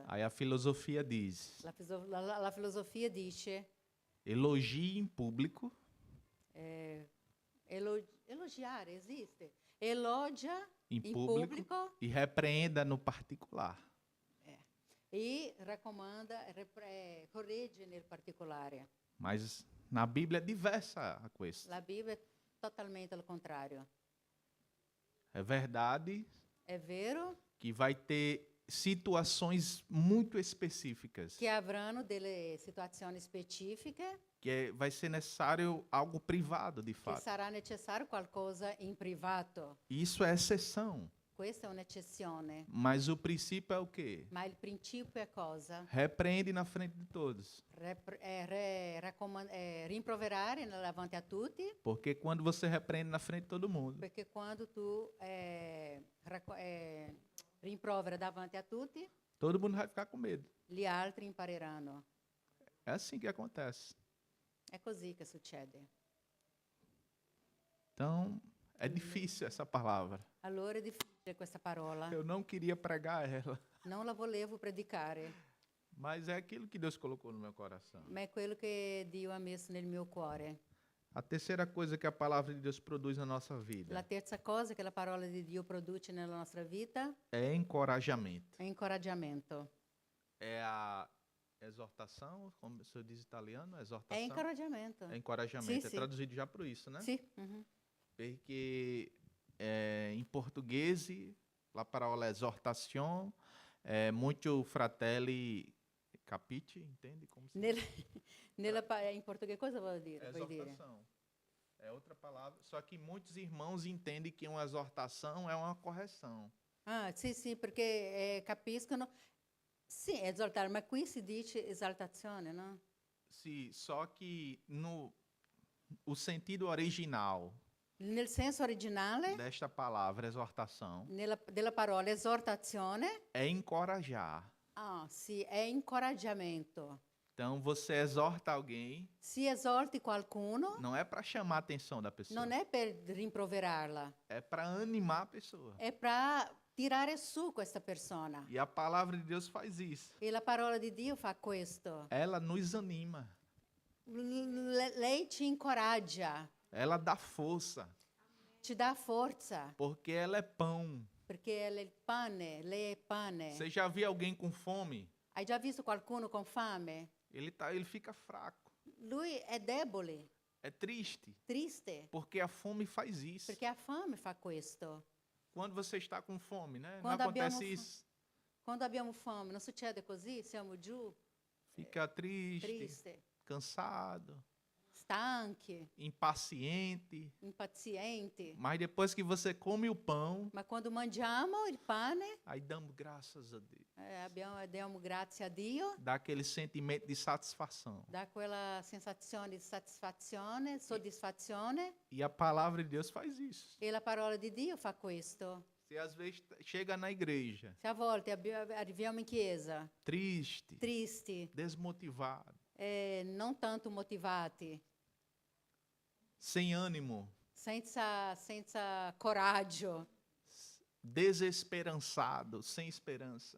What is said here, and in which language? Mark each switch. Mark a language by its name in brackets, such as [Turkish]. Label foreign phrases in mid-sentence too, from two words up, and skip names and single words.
[Portuguese] Aí a filosofia diz: [Italian] La filosofia dice [Portuguese] elogie em público [Italian] elogiare, esiste. [Portuguese] Elogia em [Italian] in [Portuguese] público [Italian] pubblico [Portuguese] e repreenda no particular. [Italian] e raccomanda, corregge nel particolare. [Portuguese] Mas na Bíblia é diversa a questão. [Italian] La Bibbia è totalmente al contrario. [Portuguese] É verdade [Italian] È vero [Portuguese] que vai ter situações muito específicas, [Italian] che avranno delle situazioni specifiche, [Portuguese] vai ser necessário algo privado, de [Italian] che [Portuguese] fato. [Italian] sarà necessario qualcosa in privato. [Portuguese] Isso é exceção. [Italian] Questa è un'eccezione. [Portuguese] Mas o princípio é o quê? [Italian] Ma il principio è cosa? [Portuguese] Repreende na frente de todos. [Italian] Rimproverare davanti a tutti, [Portuguese] Porque quando você repreende na frente de todo mundo, [Italian] perché quando tu rimprovera davanti a tutti, [Portuguese] todo mundo vai ficar com medo. [Italian] gli altri impareranno. [Portuguese] É assim que acontece. [Italian] È così che succede. [Portuguese] Então, é difícil essa palavra. [Italian] Allora è difficile questa parola. [Portuguese] Eu não queria pregar ela, [Italian] Non la volevo predicare, [Portuguese] mas é aquilo que Deus colocou no meu coração. [Italian] ma è quello che Dio ha messo nel mio cuore. [Portuguese] A terceira coisa que a palavra de Deus produz na nossa vida [Italian] La terza cosa che la parola di Dio produce nella nostra vita [Portuguese] é encorajamento. [Italian] è incoraggiamento. [Portuguese] É a exortação, como o senhor diz italiano, [Italian] È [Portuguese] exortação. [Italian] incoraggiamento. [Portuguese] É encorajamento, Sim, é sim. traduzido já por isso, né? [Italian] Sì. Mhm. [Portuguese] Porque em português, a palavra exortação é muito [Italian] fratelli capite, [Portuguese] entende? Como se [Italian] In portoghese cosa vuol dire? Vuoi dire? [Portuguese] exortação. É outra palavra, só que muitos irmãos entendem que uma exortação é uma correção. [Italian] Ah, sì, perché capiscono. Sì, esaltare, ma qui si dice esaltazione, no? [Portuguese] Sim, só que o sentido original [Italian] Nel senso originale [Portuguese] desta palavra exortação [Italian] della parola esortazione, [Portuguese] é encorajar. [Italian] sì, è incoraggiamento. [Portuguese] Então você exorta alguém, [Italian] Si esorti qualcuno, [Portuguese] não é para chamar a atenção da pessoa, [Italian] non è per rimproverarla, [Portuguese] é para animar a pessoa. [Italian] è per tirare su questa persona. [Portuguese] E a palavra de Deus faz isso. [Italian] E la parola di Dio fa questo. [Portuguese] Ela nos anima, [Italian] Lei ci incoraggia, [Portuguese] ela dá força, [Italian] ci dà forza, [Portuguese] porque ela é pão. [Italian] perché è il pane, lei è pane. [Portuguese] Você já viu alguém com fome? [Italian] Hai già visto qualcuno con fame? [Portuguese] Ele fica fraco, [Italian] Lui è debole, [Portuguese] é triste, [Italian] triste, [Portuguese] porque a fome faz isso. [Italian] perché ha fame fa questo. [Portuguese] Quando você está com fome, né? Não [Italian] Quando abbiamo [Portuguese] acontece fome. isso. [Italian] Quando abbiamo fame, non succede così? Siamo giù, [Portuguese] Fica triste, triste, cansado, [Italian] stanchi, [Portuguese] impaciente. [Italian] impazienti. [Portuguese] Mas depois que você come o pão, [Italian] Ma quando mangiamo il pane, [Portuguese] aí damos graças a Deus. [Italian] diamo grazie a Dio, [Portuguese] Dá aquele sentimento de satisfação. [Italian] dà quella sensazione di satisfazione, soddisfazione, [Portuguese] E a palavra de Deus faz isso. [Italian] e la parola di Dio fa questo. [Portuguese] Você às vezes chega na igreja [Italian] Se a volte arriviamo in chiesa [Portuguese] triste, [Italian] tristi, [Portuguese] desmotivado, [Italian] non tanto motivati, [Portuguese] sem ânimo, [Italian] senza coraggio, [Portuguese] desesperançado, sem esperança.